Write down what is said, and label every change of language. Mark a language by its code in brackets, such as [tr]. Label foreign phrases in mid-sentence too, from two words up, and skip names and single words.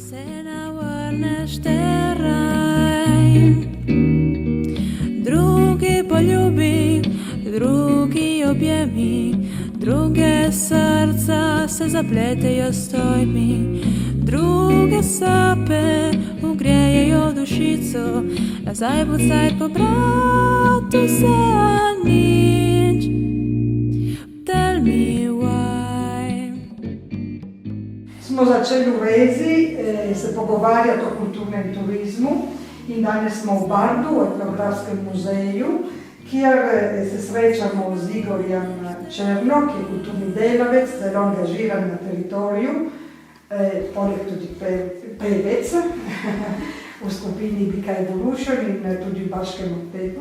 [sl] Drugi poljubi, drugi objemi, druge srca se zapletejo s tvojimi, druge sape ugrejejo dušico, nazaj bo cajt pobrati vse nič. [en] Tell me why. [sl] Smo začeli v Rezi se pogovarjati o kulturnem turizmu in danes smo v Bardu, v Etnografskem muzeju, kjer se srečamo z Igorjem Černo, ki je kulturni delavec, zelo angažiran na teritoriju, poleg tudi pevec v skupini Bika Evolution in tudi v Baškem oktetu.